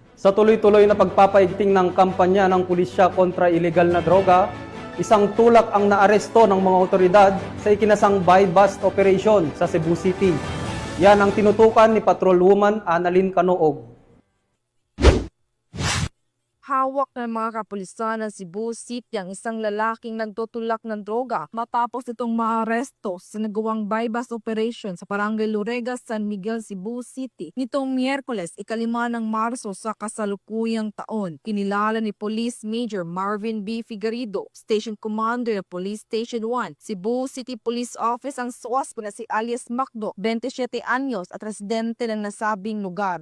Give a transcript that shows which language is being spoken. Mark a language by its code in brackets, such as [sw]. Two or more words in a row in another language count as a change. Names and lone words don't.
[tl] Sa tuloy-tuloy na pagpapaigting ng kampanya ng pulisya kontra ilegal na droga, isang tulak ang naaresto ng mga otoridad sa ikinasang [en] buy-bust operation [tl] sa Cebu City. Yan ang tinutukan ni Patrolwoman Annalyn Canoog. Hawak ng mga kapulisan ng Cebu City ang isang lalaking nagtutulak ng droga matapos itong maaresto sa nagawang [en] buy-bust operation [tl] sa Barangay Loregas, San Miguel, Cebu City nitong Miyerkules, 5 ng Marso sa kasalukuyang taon. Kinilala ni Police Major Marvin B. Figueredo, [en] Station Commander [tl] ng Police Station 1, Cebu City Police Office ang suwaspo na si alias Macdo, 27 anyos at residente ng nasabing lugar.